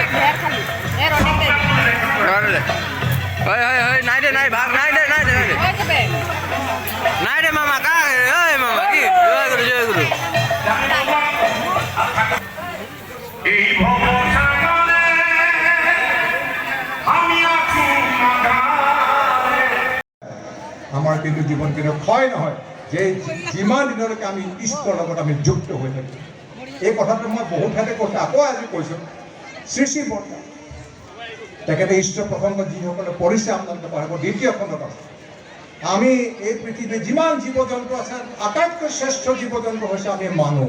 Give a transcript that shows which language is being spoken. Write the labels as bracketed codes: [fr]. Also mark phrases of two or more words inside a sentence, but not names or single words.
[as] নাই দে নাই ভাগ নাই দে নাই দে মামা কা মামা কি জয় গুরু জয় গুরু। এই ভবসাগরে আমি আছি আমার কিন্তু জীৱন কিন্তু ক্ষয় নহয়, যে যিমান দিনলৈকে আমি ঈশ্বৰৰ লগত আমি যুক্ত হৈ থাকোঁ। এই কথাটো মই বহুত ঠাইতে কৈছোঁ, আকৌ আজি কৈছোঁ। শ্ৰী শ্ৰী বৰ্তা তেখেতে ঈশ্বৰ প্ৰসংগত যিসকলে পঢ়িছে আপোনালোকে পাৰিব, দ্বিতীয় খণ্ডত আছে। আমি এই পৃথিৱীত যিমান জীৱ জন্তু আছে, আটাইতকৈ শ্ৰেষ্ঠ জীৱ জন্তু হৈছে আমি মানুহ।